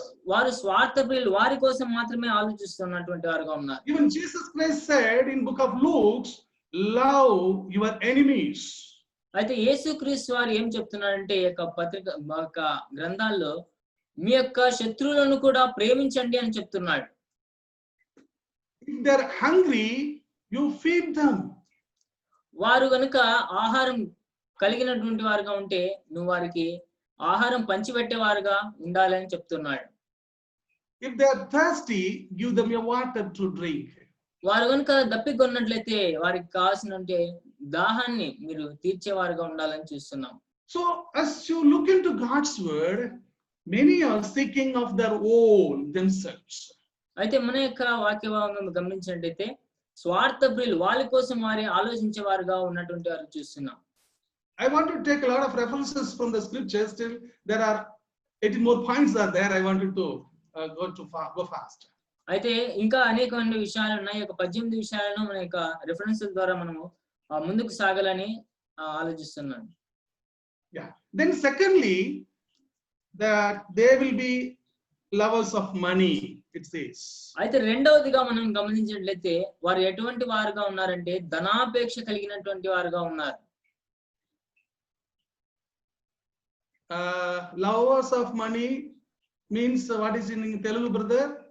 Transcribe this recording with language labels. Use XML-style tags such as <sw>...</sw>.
<te>వారు స్వార్థ ప్రియులు, వారి కోసం మాత్రమే ఆలోచిస్తున్నటువంటి వారుగా ఉన్నారు.</te> <en>Even Jesus Christ said in book of Luke, love your enemies.</en> <te>అయితే యేసుక్రీస్తు వారు ఏం చెప్తున్నారంటే ఈ యొక్క గ్రంథాల్లో మీ యొక్క శత్రువులను కూడా ప్రేమించండి అని చెప్తున్నాడు.</te> <en>If they're hungry, you feed them.</en> <te>వారు గనుక ఆహారం కలిగినటువంటి వారుగా ఉంటే నువ్వు వారికి ఆహారం పంచిపెట్టేవారుగా ఉండాలని చెప్తున్నాడు.</te> <en>If they're thirsty, give them a water to drink.</en> <te>వారు గనుక దప్పికొన్నట్లయితే వారికి కావాల్సిన దాహాన్ని మీరు తీర్చేవారుగా ఉండాలని చూస్తున్నాం.</te> <en>So as you look into God's word, many are seeking of their own themselves.</en> <te>అయితే మన యొక్క వాక్య భాగం గమనించినట్లయితే స్వార్థ ప్రియులు వాళ్ళ కోసం వారి ఆలోచించే వారుగా ఉన్నటువంటి వారు చూస్తున్నాం.</te> <en>I want to take a lot of references from the scriptures. Still there are 18 more points are there. I wanted to go fast.</en> <te>అయితే ఇంకా అనేకమైన విషయాలు ఉన్నాయి. ఒక 18 విషయాలను మన యొక్క రిఫరెన్సెస్ ద్వారా మనము ముందుకు సాగాలని ఆలోచిస్తున్నాను.</te> <en>Yeah. Then secondly, that they will be lovers of money, it says.</en> <te>అయితే రెండవదిగా మనం గమనించినట్లయితే వారు ఎటువంటి వారుగా ఉన్నారంటే ధనాపేక్ష కలిగినటువంటి వారుగా ఉన్నారు.</te> <en>Lovers of money means what is in Telugu, brother?</en>